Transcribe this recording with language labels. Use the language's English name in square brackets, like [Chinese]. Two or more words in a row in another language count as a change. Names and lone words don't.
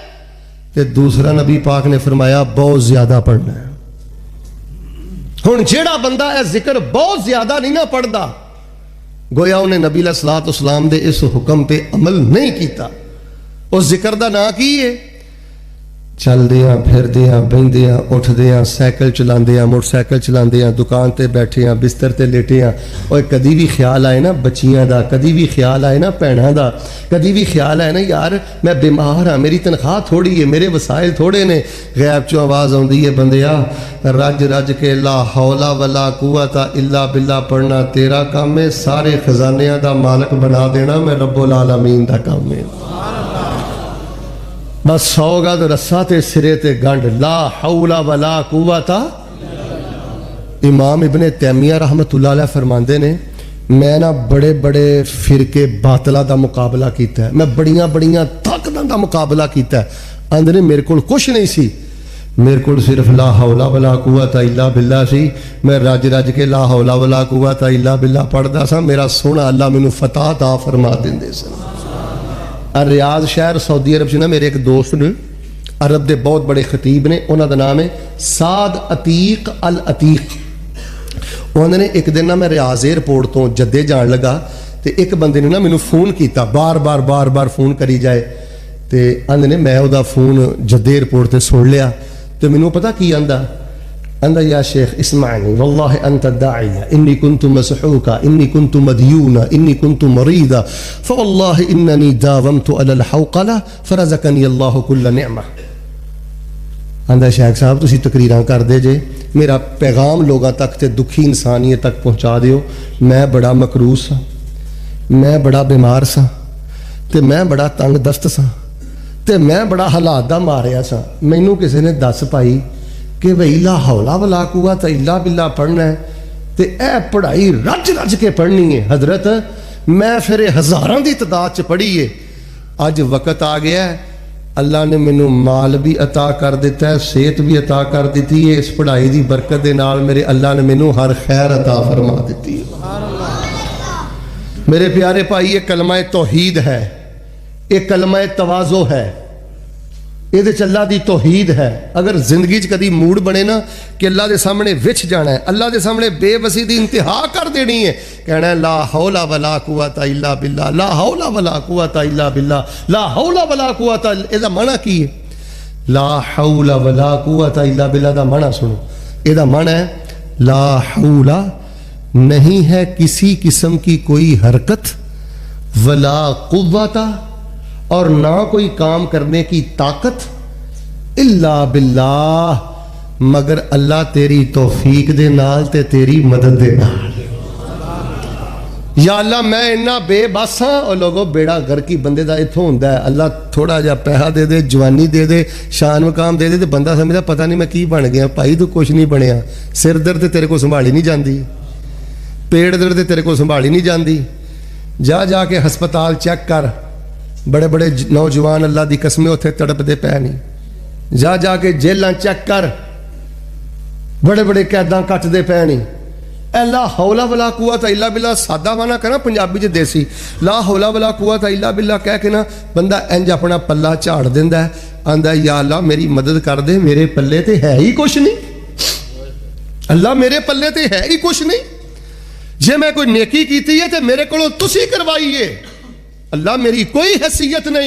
[Punjabi] تے دوسرا نبی پاک نے فرمایا بہت زیادہ پڑھنا ہے. ہن جیڑا بندہ ہے ذکر بہت زیادہ نہیں نہ پڑھدا, گویا انہیں نبی علیہ الصلوۃ والسلام دے اس حکم پہ عمل نہیں کیتا. اس ذکر دا نا کی ہے چلدیاں پھردیاں بہندیاں اٹھدیاں سائیکل چلاندیاں موٹرسائیکل چلاندیاں دکان تے بیٹھیاں بستر تے لیٹیاں اور کدی بھی خیال آئے نا بچیاں دا کدی بھی خیال آئے نا بھیناں دا کدی بھی خیال آئے نا یار میں بیمار ہاں میری تنخواہ تھوڑی ہے میرے وسائل تھوڑے نے غیب چوں آواز آؤندی ہے بندیا رج رج کے [Arabic] لا حول ولا قوة إلا بالله [Punjabi] پڑھنا تیرا کام ہے سارے خزانیاں دا مالک بنا دینا میں [Arabic] رب العالمين [Punjabi] دا کام ہے بس 100 گز رسہ تے سرے تے گنڈھ [Arabic] لا حول ولا قوة. [Punjabi] امام ابن تیمیہ [Arabic] رحمة الله عليه [Punjabi] فرماندے نے میں نا بڑے بڑے فرقے باطلہ دا مقابلہ کیتا ہے میں بڑیاں بڑیاں طاقتاں دا مقابلہ کیتا ہے آندے نے میرے کول کچھ نہیں سی میرے کو صرف [Arabic] لا حول ولا قوة إلا بالله [Punjabi] سی میں رج رج کے [Arabic] لا حول ولا قوة إلا بالله [Punjabi] پڑھدا سا میرا سوہنا اللہ مینوں فتح دا فرما دیندے سن. ریاض شہر سعودی عرب چ نا میرے ایک دوست نے عرب کے بہت بڑے خطیب نے انہوں نے نام ہے سعد عتیق ال عتیق انہوں نے ایک دن نا میں ریاض ایئرپورٹ توں جدے جان لگا تو ایک بندے نے نا مینوں فون کیا بار بار فون کری جائے تو آندے نے میں وہ فون جدے ایئرپورٹ سے سن لیا تو مینوں پتا کی آندا [Arabic] يا شيخ اسمعني والله أنت داعية إني كنت مسحوقا إني كنت مديونا إني كنت مريضا فوالله إنني داومت على الحوقلة فرزقني الله كل نعمة. [Punjabi] آندا شیخ صاحب تسی تقریراں کردے جے میرا پیغام لوگوں تک تے دکھی انسانیت تک پہنچا دیو میں بڑا مکروس ہاں میں بڑا بیمار سا تے میں بڑا تنگ دست سا تے میں بڑا حالات دا ماریا سا مینوں کسی نے دس پائی کہ بھائی [Arabic] لا حول ولا قوة إلا بالله [Punjabi] پڑھنا ہے تو یہ پڑھائی رج رج کے پڑھنی ہے حضرت میں پھر ہزاراں کی تعداد چ پڑھی ہے اج وقت آ گیا ہے اللہ نے مینوں مال بھی عطا کر دتا ہے صحت بھی عطا کر دی ہے اس پڑھائی کی برکت کے نال میرے اللہ نے مینوں ہر خیر عطا فرما دی ہے. [Urdu] میرے پیارے بھائی یہ کلمہ توحید ہے یہ کلمہ تواضع ہے یہ اللہ کی توحید ہے. اگر زندگی کبھی موڈ بنے نا کہ اللہ کے سامنے وچھ جانا ہے اللہ کے سامنے بے بسی کی انتہا کر دینی ہے کہنا ہے [Arabic] لا حول ولا قوة إلا بالله لا حول ولا قوة إلا بالله لا حول ولا قوة [Urdu] اس کا معنی کی ہے [Arabic] لا حول ولا قوة إلا بالله [Urdu] کا معنی سنو اس کا معنی ہے [Arabic] لا حول [Urdu] نہیں ہے کسی قسم کی کوئی حرکت [Arabic] ولا قوة [Urdu] اور نا کوئی کام کرنے کی طاقت [Arabic] إلا بالله [Urdu] مگر اللہ تیری توفیق [Punjabi] دے نال تے تیری مدد دے نال. یا اللہ میں اناں بے بس ہاں اور لوگوں بیڑا گھر کی بندے کا اتھوں ہوندا ہے اللہ تھوڑا جا پیسہ دے دے جوانی دے دے شان مقام دے دے تو بندہ سمجھدا پتا نہیں میں کی بن گیا بھائی تو کچھ نہیں بنیا سر درد تیرے کو سنبھالی نہیں جاتی پیٹ درد تیرے کو سنبھالی نہیں جاتی جا جاکے ہسپتال چیک کر بڑے بڑے نوجوان اللہ کی قسمیں اتھے تڑپتے پئے نہیں جا جاکے جیلاں چیک کر बड़े बड़े नौजवान अल्लाह की कसमें उत्थे तड़पते पै नहीं जा जाके जेलां चेक कर بڑے بڑے قیداں کٹتے پئے نہیں [Arabic] لا حول ولا قوة إلا بالله [Punjabi] سادہ معنی کرا پنجابی چ دیسی [Arabic] لا حول ولا قوة إلا بالله [Punjabi] کہہ کے نا بندہ انج اپنا پلا جھاڑ دیندا ہے آندا یا اللہ میری مدد کر دے میرے پلے تے ہے ہی کچھ نہیں اللہ میرے پلے تے ہے ہی کچھ نہیں جے میں کوئی نیکی کیتی ہے تو میرے کولوں تسی کروائیے اللہ میری کوئی حیثیت نہیں.